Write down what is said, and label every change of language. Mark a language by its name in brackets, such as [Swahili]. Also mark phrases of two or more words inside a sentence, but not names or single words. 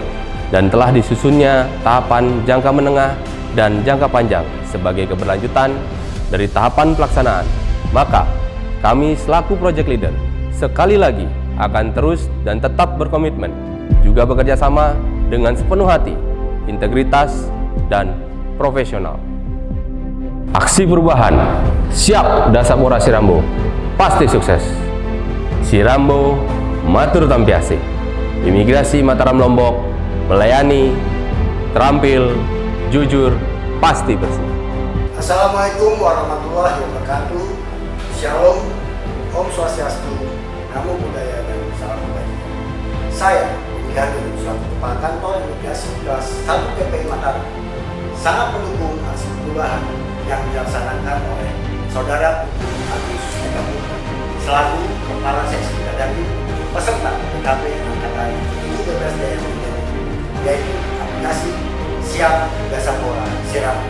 [Indonesian] dan telah disusunnya tahapan jangka menengah dan jangka panjang sebagai keberlanjutan dari tahapan pelaksanaan, maka kami selaku [English] project leader [Indonesian] sekali lagi akan terus dan tetap berkomitmen, juga bekerja sama dengan sepenuh hati, integritas, dan profesional. Aksi perubahan siap Dasapora Sirambo, pasti sukses. [Sasak] Sirambo matur tampiasi. [Indonesian] Imigrasi Mataram Lombok melayani, terampil, jujur, pasti bersih. [Arabic] السلام عليكم ورحمة الله وبركاته. [Indonesian] Shalom, Om Swastiastu, Namo Buddhaya, dan salam kebajikan. Saya pemilihan dari selaku Kepala Kantor Imigrasi Kelas 1 TPI Mataram sangat mendukung aksi perubahan yang dilaksanakan oleh Saudara Agus Eka Putra selaku Kepala Seksi Dadaki peserta PKP Angkatan 13 DMI, yaitu aplikasi Siap Dasapora Sirambo.